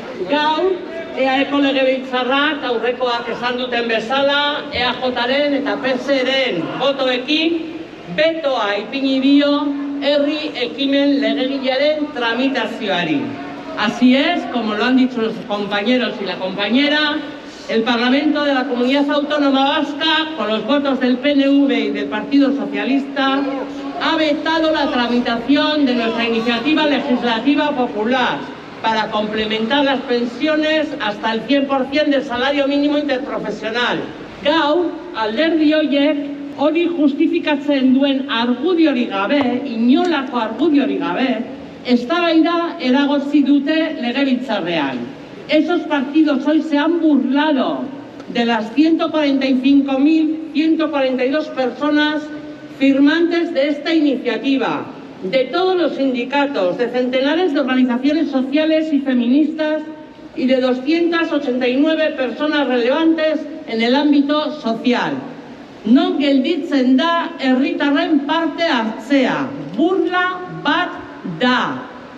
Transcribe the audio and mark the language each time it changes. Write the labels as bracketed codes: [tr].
[eu] Gaur, EAeko legebiltzarrak aurrekoak esan duten bezala, EAJaren eta PSeren botoekin betoa ipini dio herri ekimen legegilearen tramitazioari. [es] Así es, como lo han dicho los compañeros y la compañera, el Parlamento de la Comunidad Autónoma Vasca, con los votos del PNV y del Partido Socialista, ha vetado la tramitación de nuestra iniciativa legislativa popular para complementar las pensiones hasta el 100% del salario mínimo interprofesional. [eu] Gaur, alderdi horiek, hori justifikatzen duen argudiorik gabe, inolako argudiorik gabe, eztabaida eragotzi dute legebiltzarrean. [es] Esos partidos hoy se han burlado de las 145.142 personas firmantes de esta iniciativa, de todos los sindicatos, de centenares de organizaciones sociales y feministas y de 289 personas relevantes en el ámbito social. [eu] Non gelditzen da herritarren parte hartzea, burla bat da.